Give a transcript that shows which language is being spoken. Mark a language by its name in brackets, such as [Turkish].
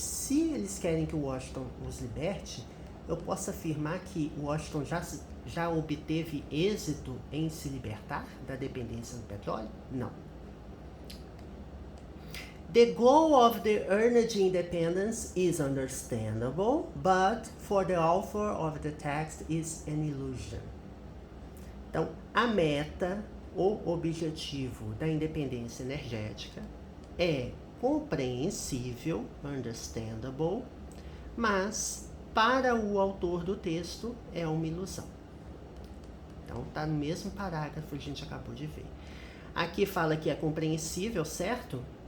[Portuguese] Se eles querem que o Washington os liberte, eu posso afirmar que o Washington já obteve êxito em se libertar da dependência do petróleo? Não. [English] The goal of the energy independence is understandable, but for the author of the text is an illusion. [Portuguese] Então, a meta, o objetivo da independência energética é compreensível, understandable, mas para o autor do texto é uma ilusão. Então, está no mesmo parágrafo que a gente acabou de ver. Aqui fala que é compreensível, certo?